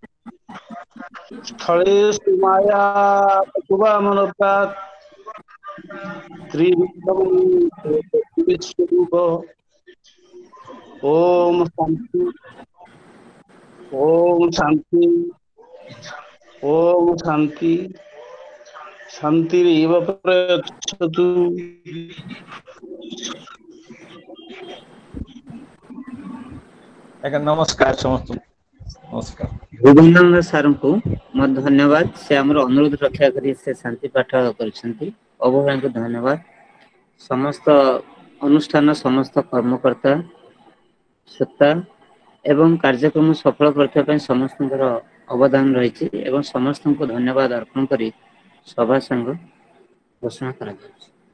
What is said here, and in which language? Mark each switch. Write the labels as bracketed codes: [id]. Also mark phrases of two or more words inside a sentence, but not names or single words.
[sa] स्थलेषु माया पशुवामनपात् त्रिविक्रमस्वरूप ओम शांति ओम शांति ओम शांति शांतिरेव प्रयच्छतु। [or] ଆଜ୍ଞା ନମସ୍କାର ସମସ୍ତଙ୍କୁ ନମସ୍କାର। ଭୁବନାନନ୍ଦ ସାରଙ୍କୁ ମୋର ଧନ୍ୟବାଦ। ସେ ଆମର ଅନୁରୋଧ ରକ୍ଷା କରି ସେ ଶାନ୍ତି ପାଠ କରିଛନ୍ତି। ଅଭୟଙ୍କୁ ଧନ୍ୟବାଦ। ସମସ୍ତ ଅନୁଷ୍ଠାନ ସମସ୍ତ କର୍ମକର୍ତ୍ତା ଶ୍ରୋତା ଏବଂ କାର୍ଯ୍ୟକ୍ରମ ସଫଳ କରିଥିବା ପାଇଁ ସମସ୍ତଙ୍କର ଅବଦାନ ରହିଛି ଏବଂ ସମସ୍ତଙ୍କୁ ଧନ୍ୟବାଦ ଅର୍ପଣ କରି ସଭା ସଂଘ ଘୋଷଣା କରାଯାଉଛି।